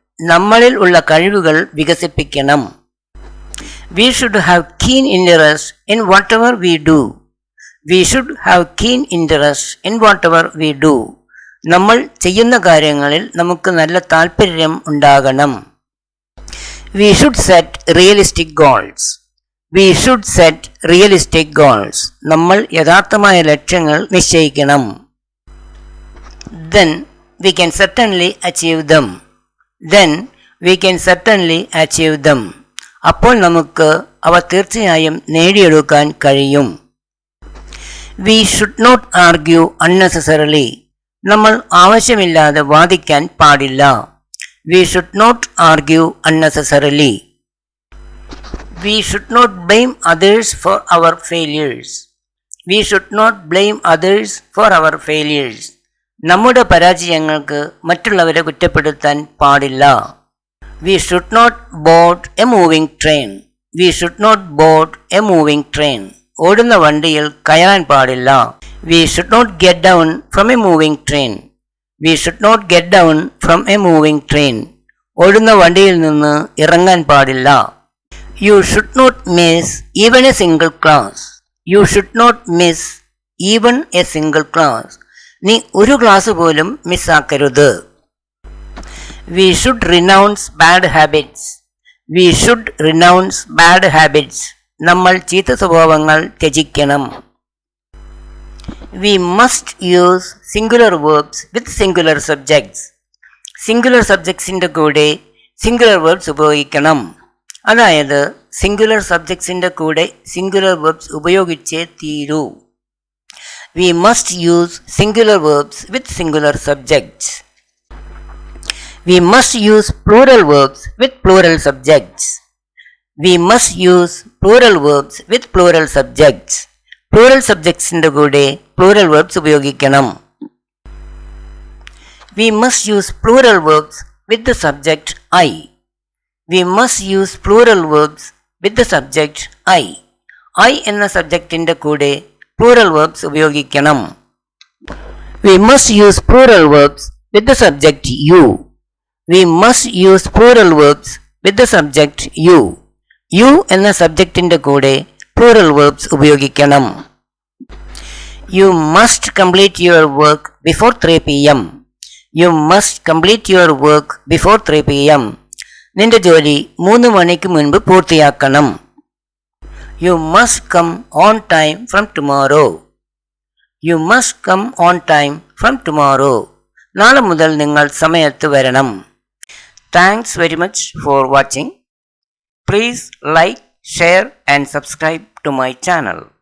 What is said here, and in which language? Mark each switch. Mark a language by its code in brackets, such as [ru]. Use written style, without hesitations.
[ml] നമ്മളിൽ ഉള്ള കഴിവുകൾ വികസിപ്പിക്കണം. [en] We should have keen interest in whatever we do. We should have keen interest in whatever we do. [ml] നമ്മൾ ചെയ്യുന്ന കാര്യങ്ങളിൽ നമുക്ക് നല്ല താല്പര്യം ഉണ്ടാകണം. [en] We should set realistic goals. We should set realistic goals. [ml] നമ്മൾ യഥാർത്ഥമായ ലക്ഷ്യങ്ങൾ നിശ്ചയിക്കണം. [en] Then we can certainly achieve them. Then we can certainly achieve them. [ml] അപ്പോൾ നമുക്ക് അവ തീർച്ചയായും നേടിയെടുക്കാൻ കഴിയും. [en] We should not argue unnecessarily. [ml] നമ്മൾ ആവശ്യമില്ലാതെ വാദിക്കാൻ പാടില്ല. [en] We should not argue unnecessarily. We should not blame others for our failures. We should not blame others for our failures. [ml] നമ്മുടെ പരാജയങ്ങൾക്ക് മറ്റുള്ളവരെ കുറ്റപ്പെടുത്താൻ പാടില്ല. [en] We should not board a moving train. We should not board a moving train. [ml] ഓടുന്ന വണ്ടിയിൽ കയറാൻ പാടില്ല. [en] We should not get down from a moving train. We should not get down from a moving train. [ml] ഓടുന്ന വണ്ടിയിൽ നിന്ന് ഇറങ്ങാൻ പാടില്ല. [en] You should not miss even a single class. You should not miss even a single class. [ml] നീ ഒരു class പോലും മിസ്സാക്കരുത്. [en] We should renounce bad habits. We should renounce bad habits. [ml] നമ്മൾ ചീത്ത സ്വഭാവങ്ങൾ ത്യജിക്കണം. [en] We must use singular verbs with singular subjects. [ml] Singular സബ്ജക്ട്സിൻ്റെ കൂടെ singular verbs ഉപയോഗിക്കണം. അതായത് singular സബ്ജക്ട്സിൻ്റെ കൂടെ സിംഗുലർ വേർബ്സ് ഉപയോഗിച്ചേ തീരൂ. [en] We must use singular verbs with singular subjects. We must use plural verbs with plural subjects. We must use plural verbs with plural subjects. [ml] Plural subjectsന്റെ കൂടെ plural verbs ഉപയോഗിക്കണം. [en] We must use plural verbs with the subject I. We must use plural verbs with the subject I. [ml] I എന്ന സബ്ജക്റ്റിന്റെ കൂടെ plural verbs ഉപയോഗിക്കണം. [en] We must use plural verbs with the subject you. We must use plural verbs with the subject you. [ml] You എന്ന സബ്ജക്റ്റിന്റെ കൂടെ plural verbs ഉപയോഗിക്കണം. [en] You must complete your work before 3 p.m. You must complete your work before 3 p.m. [ml] നിന്റെ ജോലി 3 മണിക്ക് മുൻപ് പൂർത്തിയാക്കണം. [en] You must come on time from tomorrow. You must come on time from tomorrow. [ml] നാളെ മുതൽ നിങ്ങൾ സമയത്ത് വരണം. [en] Thanks very much for watching. Please like, share and subscribe to my channel.